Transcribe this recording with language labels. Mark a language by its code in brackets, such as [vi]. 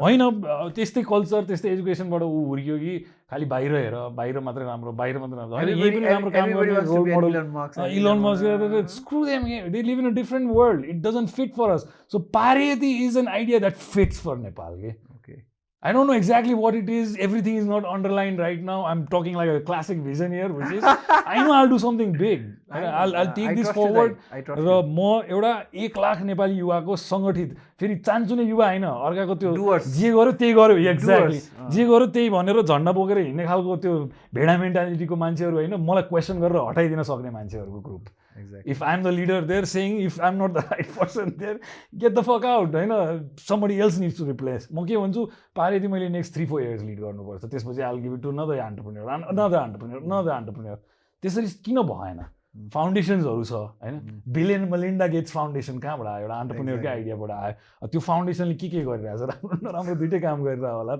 [ne] होइन. त्यस्तै कल्चर त्यस्तै एजुकेसनबाट ऊ हुर्कियो कि खालि बाहिर हेर, बाहिर मात्रै राम्रो, बाहिर मात्रै राम्रो होइन. [en] यही पनि राम्रो काम गर्ने role model Elon Musk. Screw them, they live in a different world, it doesn't fit for us. So पार्यती is an idea that fits for Nepal के. I don't know exactly what it is. Everything is not underlined right now. I'm talking like a classic vision here, which is I know I'll do something big. I'll take this forward. [ne] र म एउटा 1 लाख नेपाली युवाको सङ्गठित, फेरि चान्चुने युवा होइन, अर्काको त्यो जे गर्यो त्यही गर्यो, एक्ज्याक्टली जे गर्यो त्यही भनेर झन्डा बोकेर हिँड्ने खालको त्यो भेडा मेन्टालिटीको मान्छेहरू होइन, मलाई क्वेसन गरेर हटाइदिन सक्ने मान्छेहरूको group. [en] If I'm the leader there saying if I'm not the right person there, get the fuck out होइन, somebody else needs to replace. [ne] म के भन्छु, पार्यती मैले नेक्स्ट 3-4 years लिड गर्नुपर्छ, त्यसपछि I'll give it to another entrepreneur. त्यसरी किन भएन? फाउन्डेसन्सहरू छ होइन. Bill and Melinda gets foundation कहाँबाट आयो? एउटा एन्टरप्रेन्योरकै आइडियाबाट आयो. त्यो फाउन्डेसनले के गरिरहेछ? राम्रो राम्रो दुइटै काम गरिरहेको होला.